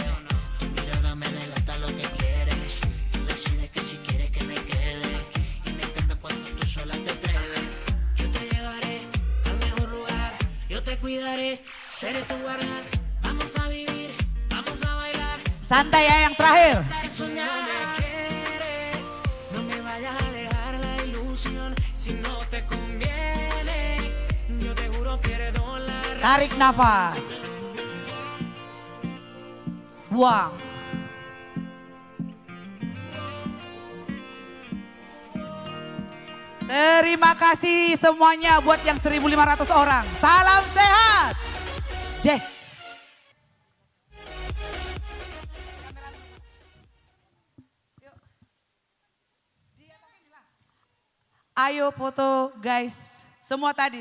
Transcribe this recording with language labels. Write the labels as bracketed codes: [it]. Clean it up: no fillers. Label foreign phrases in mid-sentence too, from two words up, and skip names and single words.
[es] Tu mirada me delata lo que quieres. Tú decides que si quieres que me quede. Y me encanta cuando tú sola te atreves. Yo te llevaré al mejor lugar. Yo te cuidaré, seré tu guardián. Vamos a vivir, vamos a bailar. [id] Santai ya yang terakhir. [es] Si soñar me quieres, no me vayas a dejar la ilusión. Si no te conviene, yo te juro pierdo la razón. [id] Tarik nafas. Buang. Terima kasih semuanya buat yang 1.500 orang. Salam sehat. Jess. Ayo foto guys. Semua tadi.